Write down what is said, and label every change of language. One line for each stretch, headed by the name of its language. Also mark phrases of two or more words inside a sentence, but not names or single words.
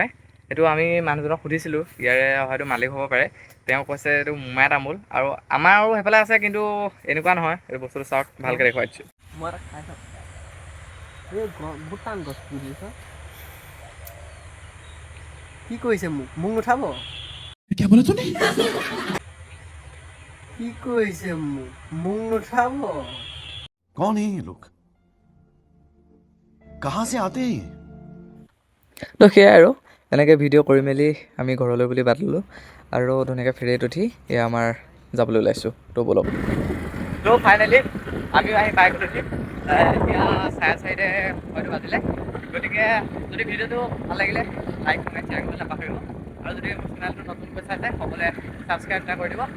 Assamese: এইটো আমি মানুহজনক সুধিছিলোঁ, ইয়াৰে হয়তো মালিক হ'ব পাৰে। তেওঁ কৈছে এইটো মোমাই তামোল, আৰু আমাৰো সেইফালে আছে, কিন্তু এনেকুৱা নহয়। এই বস্তুটো চাওক, ভালকৈ দেখুৱাই দিছোঁ। মই এটা খাই থাকোঁ। এই বহুত টান গছ পুলি আছে। কি কৰিছে মোক নুঠাব?
Hindi: क्या बोला तूने?
Assamese: কি কৰিছে মোক নুঠাব?
Hindi: कौन है ये लोग? कहाँ से आते हैं?
Assamese: তো সেয়াই আৰু এনেকৈ ভিডিঅ' কৰি মেলি আমি ঘৰলৈ বুলি বাট ল'লোঁ, আৰু ধুনীয়াকৈ ফেৰীত উঠি এয়া আমাৰ যাবলৈ ওলাইছোঁ। তো ব'লক। তো ফাইনেলি আমিও আহি পাই গ'লোহি। এতিয়া 4:30 হয়তো বাজিলে। গতিকে যদি ভিডিঅ'টো ভাল লাগিলে
English: like comment share
Assamese: কৰিবলৈ নাপাহৰিব, আৰু যদি মোৰ চেনেলটো নতুনকৈ চাইছে সকলোৱে ছাবস্ক্ৰাইব এটা কৰি দিব।